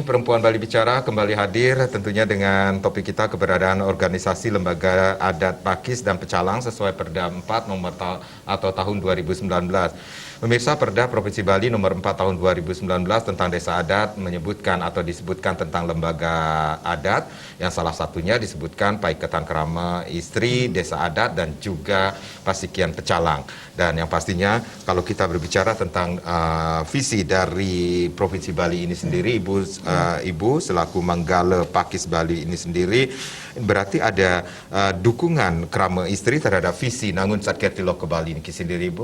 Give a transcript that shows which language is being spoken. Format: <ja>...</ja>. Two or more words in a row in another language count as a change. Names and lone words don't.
<id>Perempuan Bali Bicara kembali hadir tentunya dengan topik kita keberadaan organisasi lembaga adat Pakis dan Pecalang sesuai Perda 4 nomor atau tahun 2019. Pemirsa, Perda Provinsi Bali nomor 4 tahun 2019 tentang desa adat menyebutkan atau disebutkan tentang lembaga adat yang salah satunya disebutkan Paiketan Kerama Istri, Desa Adat, dan juga Pasikian Pecalang. Dan yang pastinya kalau kita berbicara tentang visi dari Provinsi Bali ini sendiri, Ibu selaku Manggala Pakis Bali ini sendiri, berarti ada dukungan Kerama Istri terhadap visi Nangun Satketilo ke Bali ini sendiri, Ibu?</id>